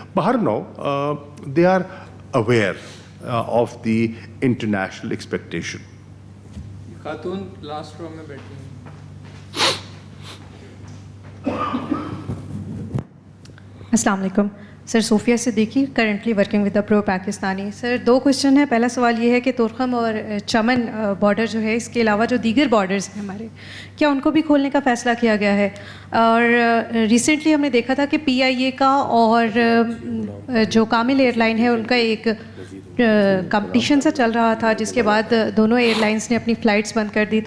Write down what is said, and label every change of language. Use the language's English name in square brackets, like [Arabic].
[English] باہر no they are aware of the international expectation. [Urdu] خاتون last row میں بیٹھی ہیں. السلام علیکم سر. [English] Sofia Siddiqui, currently working with the pro Pakistani. [Urdu] Sir 2 question ہیں. پہلا سوال یہ ہے کہ تورخم اور چمن بارڈر جو ہے، اس کے علاوہ جو دیگر بارڈرز ہیں ہمارے، کیا ان کو بھی کھولنے کا فیصلہ کیا گیا ہے؟ اور ریسنٹلی ہم نے دیکھا تھا کہ PIA کا اور جو کامل ایئر لائن ہے ان کا ایک کمپٹیشن سا چل رہا تھا، جس کے بعد دونوں ایئر لائنس نے اپنی فلائٹس بند کر دی.